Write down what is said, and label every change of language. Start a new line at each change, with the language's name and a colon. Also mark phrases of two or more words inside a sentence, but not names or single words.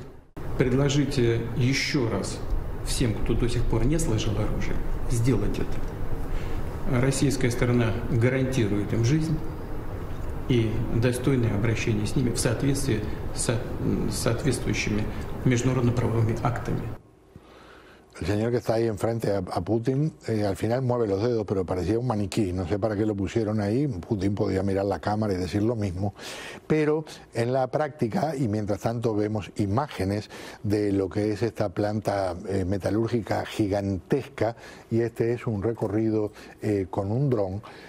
Russian: Предложите еще раз всем, кто до сих пор не сложил оружие, сделать это. Российская сторона гарантирует им жизнь и достойное обращение с ними в соответствии с соответствующими международно-правовыми актами.
Spanish: El señor que está ahí enfrente a Putin al final mueve los dedos, pero parecía un maniquí. No sé para qué lo pusieron ahí. Putin podía mirar la cámara y decir lo mismo. Pero en la práctica, y mientras tanto vemos imágenes de lo que es esta planta metalúrgica gigantesca, y este es un recorrido con un dron.